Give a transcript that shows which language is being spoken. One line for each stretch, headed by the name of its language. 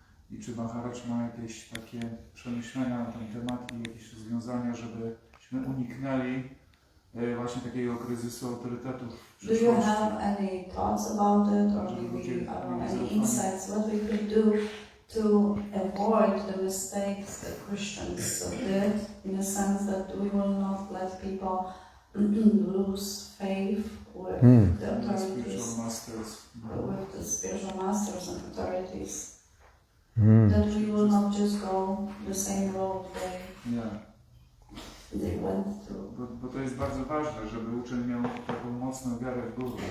Polish: I czy Maharaj ma jakieś takie przemyślenia na ten temat i jakieś rozwiązania, żebyśmy uniknęli właśnie takiego kryzysu autorytetów w
English: Do you
Polish: przyszłości?
English: have any thoughts about it, or maybe any insights what we could do to avoid the mistakes that Christians did, in the sense that we will not let people lose faith with the authorities, with the spiritual masters and authorities, that we will not just go the same road they went through.
Polish: Bo to jest bardzo ważne, żeby uczeń miał taką mocną wiarę w Guru.